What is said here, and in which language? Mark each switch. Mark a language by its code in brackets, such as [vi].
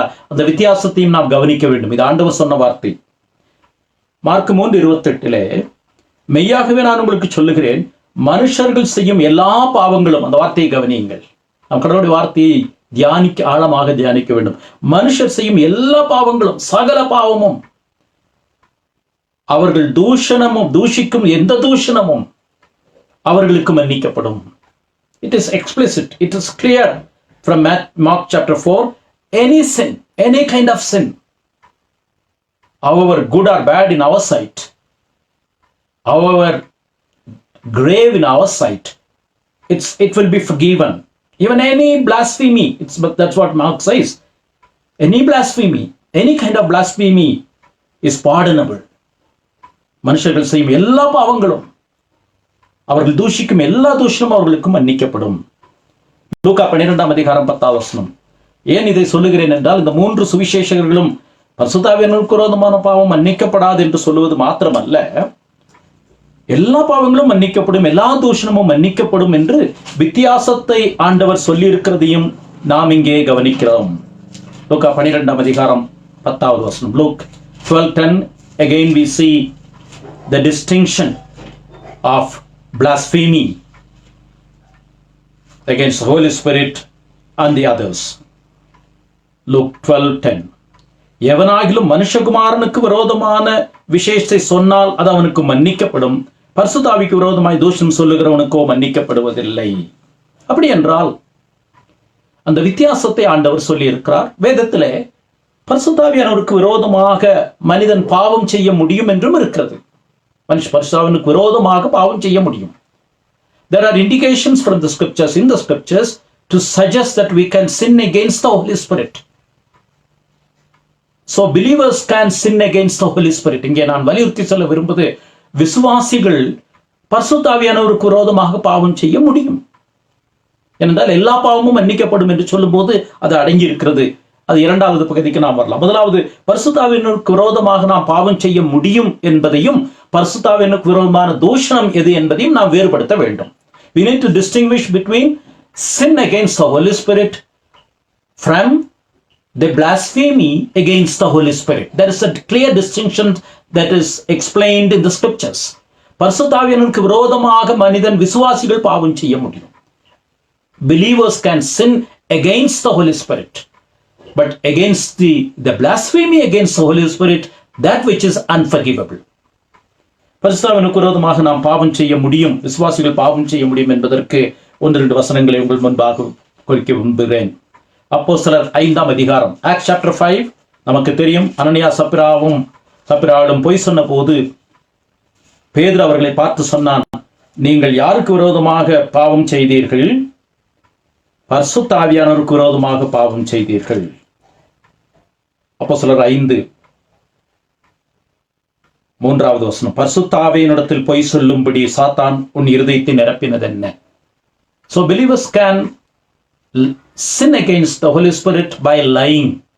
[ta] அந்த வித்தியாசத்தையும் நாம் கவனிக்க வேண்டும். இது ஆண்டவர் சொன்ன வார்த்தை. மார்க் 3:28 மெய்யாகவே நான் உங்களுக்கு சொல்லுகிறேன், மனுஷர்கள் செய்யும் எல்லா பாவங்களும், அந்த வார்த்தையை கவனியுங்கள். நம் கடவுளுடைய வார்த்தையை ஆழமாக தியானிக்க வேண்டும். மனுஷர் செய்யும் எல்லா பாவங்களும், சகல பாவமும், அவர்கள் தூஷிக்கும் எந்த தூஷணமும் அவர்களுக்கு மன்னிக்கப்படும். [en] It is explicit, it is clear from Mark chapter 4. Any sin, any kind of sin, however good or bad in our sight, however grave in our sight, it will be forgiven. Even any blasphemy, that's what Mark says. Any blasphemy, any kind of blasphemy is pardonable. [ta] மனுஷர்கள் செய்யும் எல்லா பாவங்களும், அவர்கள் தூஷிக்கும் எல்லா தூஷணமும் அவர்களுக்கு மன்னிக்கப்படும். லூக்கா 12:10. ஏன் இதை சொல்லுகிறேன் என்றால், இந்த 3 சுவிசேஷகர்களும் பரிசுத்தாவியானவருக்கு விரோதமான பாவம் மன்னிக்கப்படாது என்று சொல்லுவது மாத்திரமல்ல, எல்லா பாவங்களும் மன்னிக்கப்படும், எல்லா தூஷணமும் மன்னிக்கப்படும் என்று வித்தியாசத்தை ஆண்டவர் சொல்லி இருக்கிறதையும் நாம் இங்கே கவனிக்கிறோம். லூக்கா 12:10. [en] Luke 12:10. Again we see the distinction of blasphemy against the Holy Spirit and the others. Luke 12:10. [ta] எவனாகிலும் மனுஷகுமாரனுக்கு விரோதமான விசேஷத்தை சொன்னால் அது அவனுக்கு மன்னிக்கப்படும், பரிசுத்தாவிக்கு விரோதமாய் தூஷணம் சொல்லுகிறவனுக்கோ மன்னிக்கப்படுவதில்லை. அப்படி என்றால் அந்த வித்தியாசத்தை ஆண்டவர் சொல்லி இருக்கிறார். வேதத்திலே பரிசுத்தாவியானவருக்கு விரோதமாக மனிதன் பாவம் செய்ய முடியும் என்றும் இருக்கிறது. பரிசுத்தாவினுக்கு விரோதமாக பாவம் செய்ய முடியும். [en] There are indications from the scriptures, in the scriptures, to suggest that we can sin against the Holy Spirit. So believers can sin against the Holy Spirit. [ta] இங்கே நான் வலியுறுத்தி சொல்ல விரும்புவது, விசுவாசிகள் பரிசுத்தாவியானவருக்கு விரோதமாக பாவம் செய்ய முடியும். ஏனென்றால் எல்லா பாவமும் மன்னிக்கப்படும் என்று சொல்லும் போது அது அடங்கி இருக்கிறது. அது இரண்டாவது பகுதிக்கு நாம் வரலாம். முதலாவது, பரிசுத்தாவியானவருக்கு விரோதமாக நாம் பாவம் செய்ய முடியும் என்பதையும், பரிசுத்தாவியானவருக்கு விரோதமான தூஷணம் எது என்பதையும் நாம் வேறுபடுத்த வேண்டும். [en] We need to distinguish between sin against the Holy Spirit from the blasphemy against the Holy Spirit. There is a clear distinction that is explained in the scriptures. [ta] பரிசுத்தாவியானவருக்கு விரோதமாக மனிதன், விசுவாசிகள் பாவம் செய்ய முடியும். [en] Believers can sin against the Holy Spirit, but against the blasphemy against the Holy Spirit, that which is unforgivable. [ta] பரிசுத்தாவியானவருக்கு விரோதமாக நாம் பாவம் செய்ய முடியும், விசுவாசிகள் பாவம் செய்ய முடியும் என்பதற்கு 1-2 வசனங்களை உங்கள் முன்பாக குறிக்க விரும்புகிறேன். அப்போஸ்தலர் 5ஆம் அதிகாரம், [en] Acts chapter 5. [ta] நமக்கு தெரியும், அனனியா சப்பிராளும் பொய் சொன்ன போது பேதுரு அவர்களை பார்த்து சொன்னான், நீங்கள் யாருக்கு விரோதமாக பாவம் செய்தீர்கள்? பரிசுத்த ஆவியானவருக்கு விரோதமாக பாவம் செய்தீர்கள். அப்போஸ்தலர் 5:3 வசனம். பரிசுத்த ஆவியினிடத்தில் பொய் சொல்லும்படி சாத்தான் உன் இருதயத்தை நிரப்பினது என்ன? [en] So believers can sin against the Holy Spirit by lying.